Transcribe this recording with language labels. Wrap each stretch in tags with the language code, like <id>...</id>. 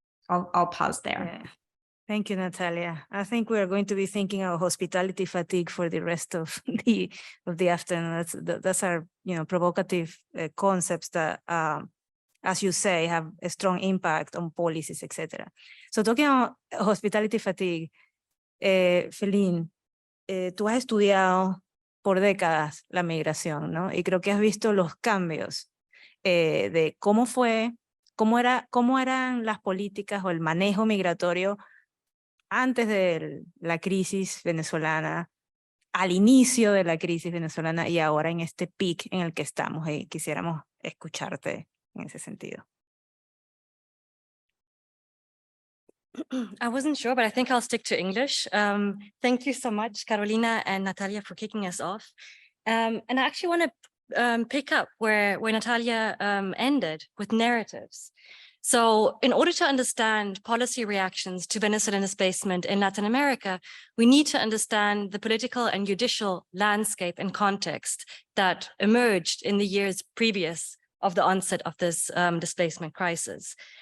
<en>I'll pause there. Yeah. Thank you, Natalia. I think we are going to be thinking of hospitality fatigue for the rest of the afternoon. That's our provocative concepts that, as you say, have a strong impact on policies, etc. So talking about hospitality fatigue,</en> <es>Feline, tú has estudiado por décadas la migración, ¿no? Y creo que has visto los cambios de cómo eran las políticas o el manejo migratorio antes de la crisis venezolana, al inicio de la crisis venezolana y ahora en este pic en el que estamos. Y quisiéramos escucharte en ese sentido.</es> <en>I wasn't sure, but I think I'll stick to English. Thank you so much, Carolina and Natalia, for kicking us off. And I actually want to pick up where Natalia ended, with narratives. So in order to understand policy reactions to Venezuelan displacement in Latin America, we need to understand the political and judicial landscape and context that emerged in the years previous of the onset of this displacement crisis.</en>